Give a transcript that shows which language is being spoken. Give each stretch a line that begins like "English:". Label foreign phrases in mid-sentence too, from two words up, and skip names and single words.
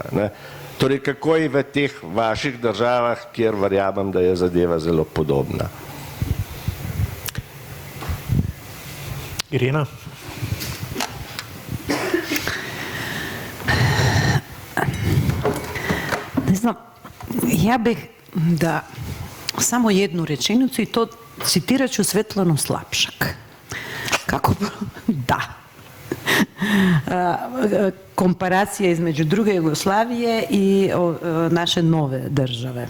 Slovenian: Torej, kako je v teh vaših državah, kjer verjamem, da je zadeva zelo podobna? Irena?
Croatian: Ne znam, ja bih da samo jednu rečenicu i to citirat ću Svetlanu Slapšak. Kako? Da. Komparacija između druge Jugoslavije i naše nove države.